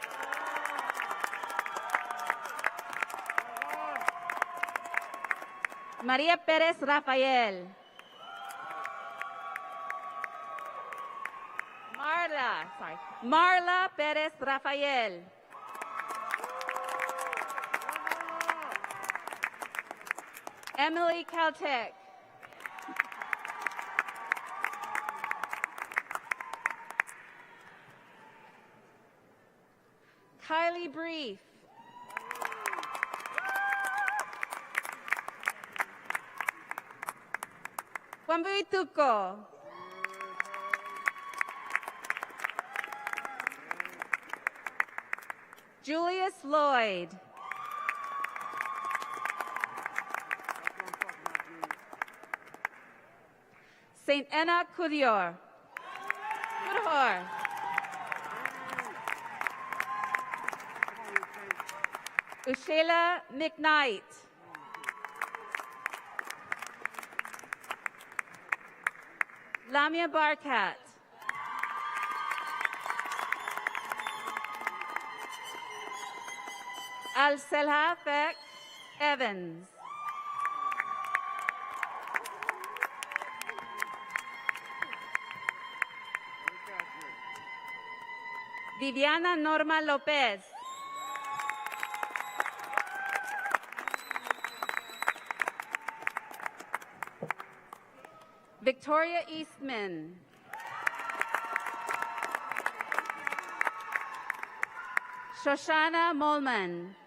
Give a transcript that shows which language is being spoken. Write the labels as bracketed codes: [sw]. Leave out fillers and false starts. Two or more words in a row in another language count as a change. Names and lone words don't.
[en] María Pérez Rafael. Marla Pérez Rafael. Emily Caltech. Kylie Brief. Juan Buituco. Julius Lloyd. Saint Anna Kudior. Ushela McKnight. Lamia Barkat. Al-Selha Fek Evans. Viviana Norma Lopez. Victoria Eastman. Shoshana Molman.